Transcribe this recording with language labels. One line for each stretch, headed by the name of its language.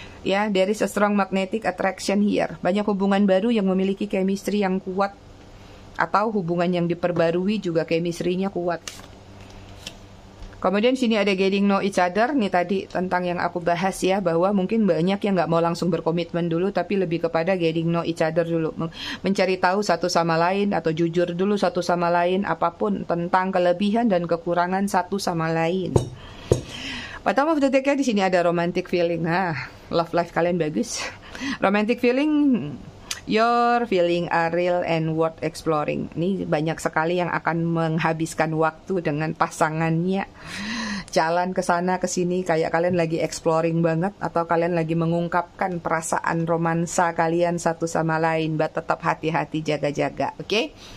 English: Ya, there is a strong magnetic attraction here.
Indonesian: Banyak hubungan baru yang memiliki chemistry yang kuat. Atau hubungan yang diperbarui juga chemistry-nya kuat. Kemudian sini ada
English: getting know each other.
Indonesian: Nih tadi tentang yang aku bahas ya, bahwa mungkin banyak yang nggak mau langsung berkomitmen dulu, tapi lebih kepada getting know each other dulu. Mencari tahu satu sama lain atau jujur dulu satu sama lain, apapun tentang kelebihan dan kekurangan satu sama lain.
English: Bottom of the deck
Indonesian: di sini ada romantic feeling.
English: Love life
Indonesian: kalian bagus.
English: Romantic feeling, your feeling are real and worth exploring.
Indonesian: Ini banyak sekali yang akan menghabiskan waktu dengan pasangannya. Jalan ke sana ke sini kayak kalian lagi exploring banget, atau kalian lagi mengungkapkan perasaan romansa kalian satu sama lain. But tetap hati-hati, jaga-jaga. Oke?